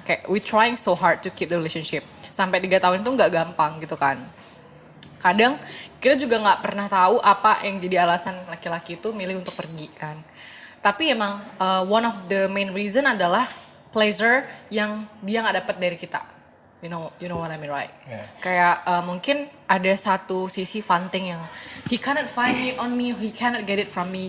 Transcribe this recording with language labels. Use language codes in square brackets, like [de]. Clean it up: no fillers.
[en] Kayak we trying so hard to keep the relationship. [id] Sampai 3 tahun itu nggak gampang gitu kan. Kadang kita juga nggak pernah tahu apa yang jadi alasan laki-laki itu milih untuk pergi kan. Tapi emang [en] one of the main reason [id] adalah pleasure yang dia nggak dapat dari kita. [en] You know what I mean, right? Yeah. [id] Kayak mungkin ada satu sisi [en] fun thing yang he cannot find it on me, he cannot get it from me.